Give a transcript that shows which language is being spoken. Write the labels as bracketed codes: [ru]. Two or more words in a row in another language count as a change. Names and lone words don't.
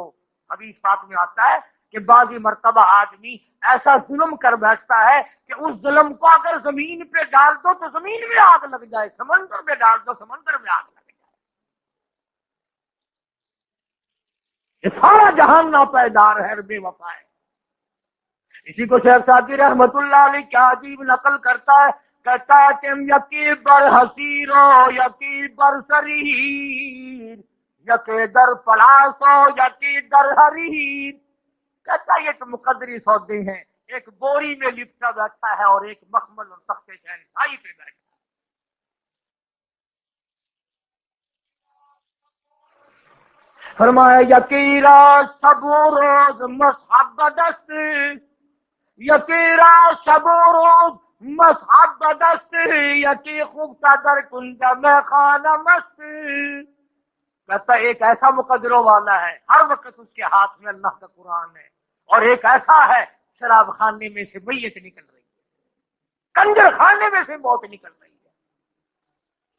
[ur] حدیث پاک میں آتا ہے کہ بعضی مرتبہ آدمی ایسا ظلم کر بیٹھتا ہے کہ اس ظلم کو اگر زمین پہ ڈال دو تو زمین میں آگ لگ جائے، سمندر میں ڈال دو سمندر میں آگ لگ جائے۔ یہ سارا جہان ناپائیدار ہے، بے وفا ہے۔ اسی کو شیخ سعدی رحمت اللہ علیہ کیا عجیب نقل کرتا ہے، کہتا ہے کہ [fa] یکی بر حسیرو یکی بر سریر، یکی در پلاسو یکی در حریر، [ur] کہتا ہے یہ تو مقدری سودے ہیں، ایک بوری میں لپٹا بیٹھا ہے اور ایک مخمل اور تخت شہنشاہی پہ بیٹھا ہے۔ [fa] فرمایا یکیرا شب و روز مصحب بدست، یکیرا شب و روز مصحب بدست، یکی خوب در کنج میں خانہ مست۔ [ur] کہتا ہے ایک ایسا مقدروں والا ہے، ہر وقت اس کے ہاتھ میں اللہ کا قرآن ہے، اور ایک ایسا ہے شراب خانے میں سے میت نکل رہی ہے، کنجر خانے میں سے موت نکل رہی ہے۔